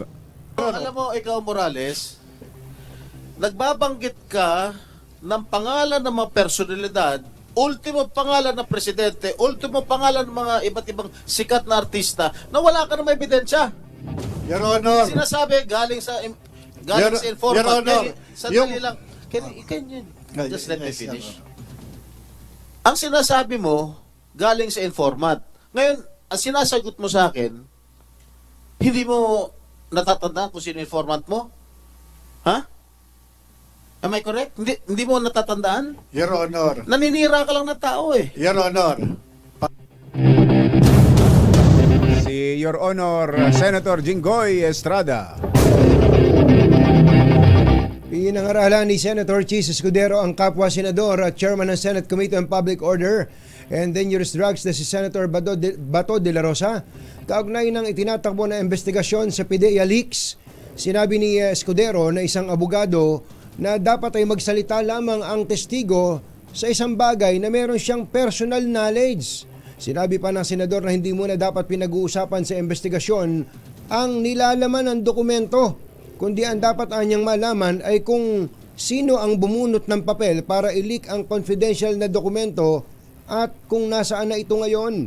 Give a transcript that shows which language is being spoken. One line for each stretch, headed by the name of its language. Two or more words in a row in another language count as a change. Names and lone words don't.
Filipino: Alam mo, ikaw Morales, nagbabanggit ka ng pangalan ng mga personalidad, ultimo pangalan ng presidente, ultimo pangalan ng mga iba't ibang sikat na artista na wala ka namang ebidensya.
English: Your Honor.
Filipino: Sinasabi galing sa informant.
English: Your Honor,
Filipino: Sandali lang.
English: Can you just let me finish?
Filipino: Ang sinasabi mo galing sa informant. Ngayon, ang sinasagot mo sa akin, hindi mo natatandaan kung sino informant mo?
English: Ha? Am I correct?
Filipino: Hindi mo natatandaan?
English: Your Honor.
Filipino: Naninira ka lang na tao eh.
English: Your Honor.
Filipino: Si
English: Your Honor
Filipino: Senator Jinggoy Estrada. Pinangaralan ni Senator Chis Escudero ang kapwa senador at chairman ng Senate Committee on Public Order and Dangerous Drugs na si Senator Bato de la Rosa. Kaugnay ng itinatakbo na investigasyon sa PIDEA leaks, sinabi ni Escudero na isang abogado na dapat ay magsalita lamang ang testigo sa isang bagay na meron siyang
English: personal knowledge.
Filipino: Sinabi pa ng senador na hindi muna dapat pinag-uusapan sa investigasyon ang nilalaman ng dokumento, kundi ang dapat anyang malaman ay kung sino ang bumunot ng papel para i-leak ang confidential na dokumento at kung nasaan na ito ngayon.